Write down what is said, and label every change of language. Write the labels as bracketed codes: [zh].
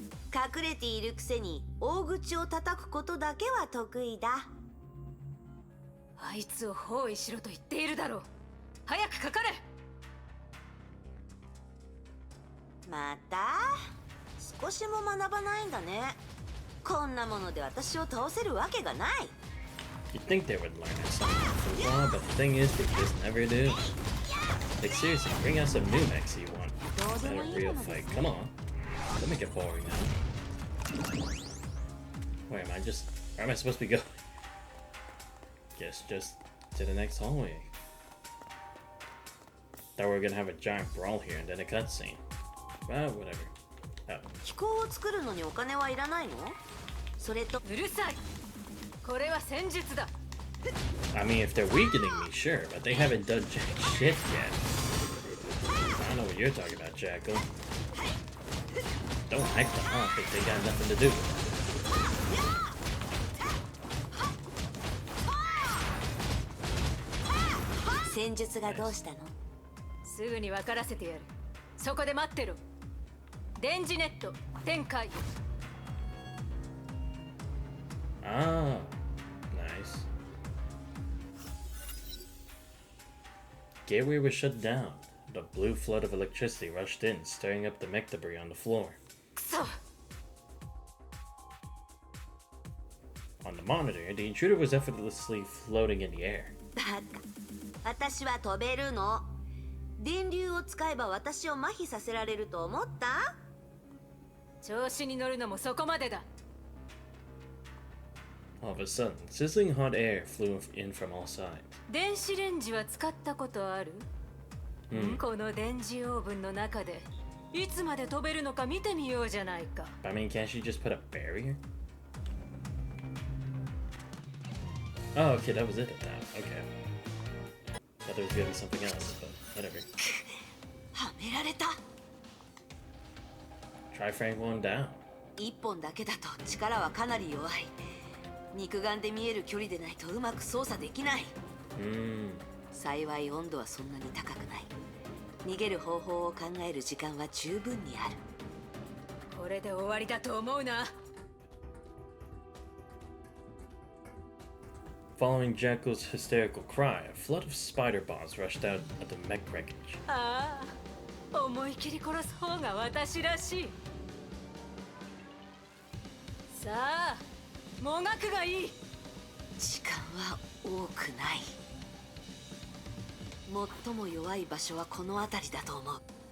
[ja] 隠れているくせに大口を叩くことだけは得意だ。あいつを包囲しろと言っているだろう。早くかかれ。また少しも学ばないんだね。こんなもので私を倒せるわけがない。 [en] You'd think they would learn it something from law, but the thing is, they just never do. Like seriously, bring out some new mechs you want. Instead of a real fight. Come on. Don't make it boring now. Where am I just... Where am I supposed to be going? Guess just to the next hallway. Thought we were gonna have a giant brawl here and then a cutscene. Well, whatever. Oh. [ja] 機構を作るのにお金はいらないの？それとうるさい。これは戦術だ。 [en] I mean, if they're weakening me, sure, but they haven't done jack shit yet. I don't know what you're talking about, Jackal. Don't hype them up if they got nothing to do with it. [ja] 戦術がどうしたの？すぐに分からせてやる。そこで待ってろ。電磁ネット展開。 [en] Ah, nice. Gateway was shut down. The blue flood of electricity rushed in, stirring up the mech debris on the floor. [ja] くそ。 [en] On the monitor, the intruder was effortlessly floating in the air. [ja] バカ、私は飛べるの。電流を使えば私を麻痺させられると思った？調子に乗るのもそこまでだ。 [en] All of a sudden, sizzling hot air flew in from all sides. [ja] 電子レンジは使ったことある？この電磁オーブンの中でいつまで飛べるのか見てみようじゃないか。 [en] I mean, can't she just put a barrier? Oh, okay, that was it at that. Okay. Thought there was gonna be something else, but whatever. [ja] はめられた。 [en] Try Frank one down. [ja] 一本だけだと力はかなり弱い。肉眼で見える距離でないとうまく操作できない。幸い温度はそんなに高くない。逃げる方法を考える時間は十分にある。これで終わりだと思うな。 [en] Following Jackal's hysterical cry, a flood of spider bombs rushed out of the mech wreckage. [ja] ああ、思い切り殺す方が私らしい。さあ、もがくがいい。時間は多くない。最も弱い場所はこの辺りだと思う。